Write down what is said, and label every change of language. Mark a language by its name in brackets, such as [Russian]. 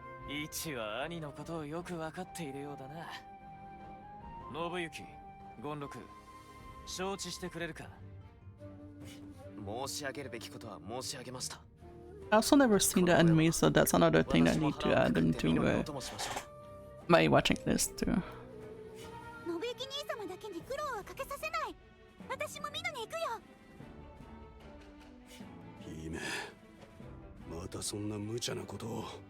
[Japanese] イチは兄のことをよく分かっているようだな。信行、権六、承知してくれるか。申し上げるべきことは申し上げました。 [English] I also never seen the anime, so that's another thing I need to add into my watching list too. [Japanese] 信行兄様だけに苦労はかけさせない。私も見に行くよ。姫、またそんな無茶なことを。